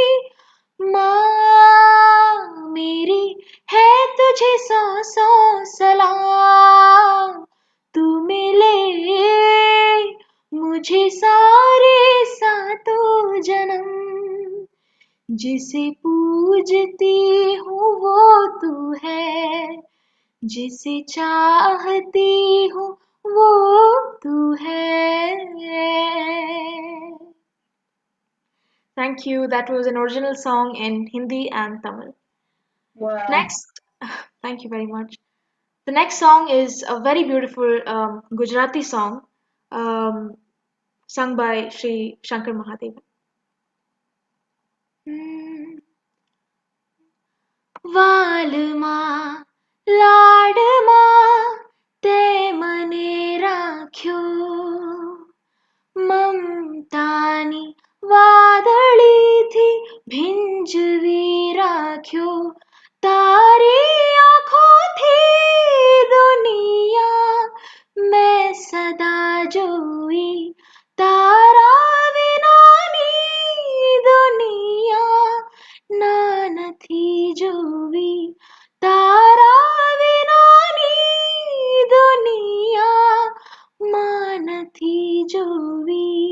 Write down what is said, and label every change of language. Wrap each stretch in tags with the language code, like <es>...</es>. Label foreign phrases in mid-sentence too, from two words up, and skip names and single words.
<hi>माँ मेरी है तुझे सौ सौ सलाम तू मिले मुझे सारे सातों जन्म जिसे पूजती हूँ वो तू है जिसे चाहती हूँ वो तू है</hi> <en>Thank you. That was an original song in Hindi and Tamil. Wow. Next, thank you very much. The next song is a very beautiful Gujarati song sung by Sri Shankar Mahadevan.</en> <gu>વાલમાં લાડમાં તે મને રાખ્યો મમતાની વાદળીથી ભીંજવી રાખ્યો તારી આંખોથી દુનિયા મેં સદા જોઈ तारा विनानी दुनिया ना नथी जोवी तारा विनानी दुनिया मां नथी जोवी</gu>